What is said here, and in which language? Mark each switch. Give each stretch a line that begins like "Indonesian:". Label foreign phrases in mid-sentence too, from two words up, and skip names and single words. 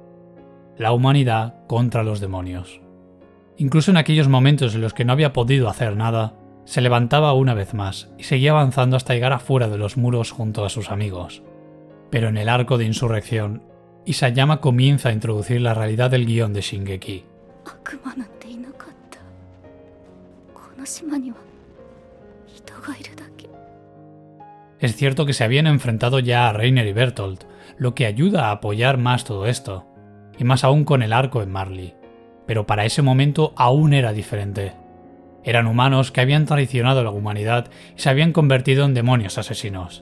Spanish: La humanidad contra los demonios. Incluso en aquellos momentos en los que no había podido hacer nada, se levantaba una vez más y seguía avanzando hasta llegar afuera de los muros junto a sus amigos. Pero en el arco de insurrección, Isayama comienza a introducir la realidad del guión de Shingeki.
Japanese: 悪魔なんていなかった。この島には人がいるだけ。
Spanish: Es cierto que se habían enfrentado ya a Reiner y Bertolt, lo que ayuda a apoyar más todo esto, y más aún con el arco en Marley. Pero para ese momento aún era diferente. Eran humanos que habían traicionado a la humanidad y se habían convertido en demonios asesinos.